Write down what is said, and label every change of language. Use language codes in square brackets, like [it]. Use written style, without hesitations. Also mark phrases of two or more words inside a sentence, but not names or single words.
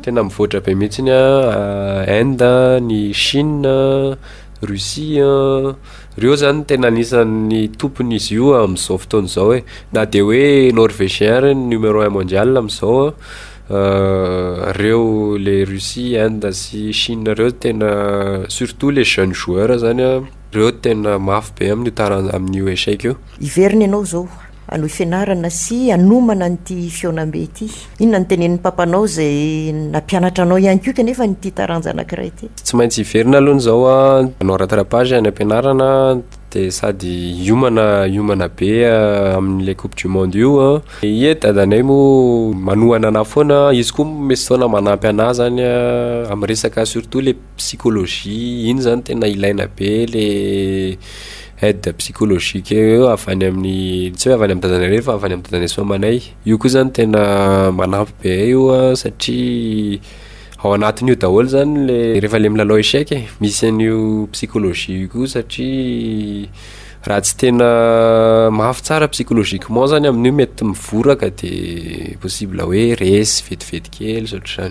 [mg] tena mivoatra be mihitsy ny Inde ny Chine Russie reo zany tena anisan'ny tompony izy io amin'izao fotoana zao hoe na de hoe norvégien reny [fr] numéro 1 mondial [mg] amin'izao reo le Russie Inde sy Chine reo tena [fr] surtout les jeunes joueurs [mg] zany reo tena mafy be amin'io échec io iveriny ianao zao anohy fianarana sy anomana nyty Fionambe ity inona ny tenenin'ny papanao zay nampianatra anao ihany koa kanefa nyty taranja anankiray ity tsy maintsy iverina aloha zao anao rattrapage any ampianarana de sady iomana be amin'le [fr] coupe du monde [mg] io dadanay mo manohana ana foana izy koa misy foana manampy ana zany amin'ny resaka [fr] surtout le psychologie [mg] iny zany tena ilaina be le [fr] aide psychologique [mg] eo avy any amin'ny tsy hoe avy any amin'ny dadanay rery fa avy any amin'ny dadanay soamanay io koa zany tena manampy be io satria ao anatin'io daholo zany le rehefa le milalao échec misy an'io psychologie io koa satria raha tsy tena mafy tsara psychologiquement zany amin'io mety mivoraka de possible hoe resy vetivety kely sotr'izany.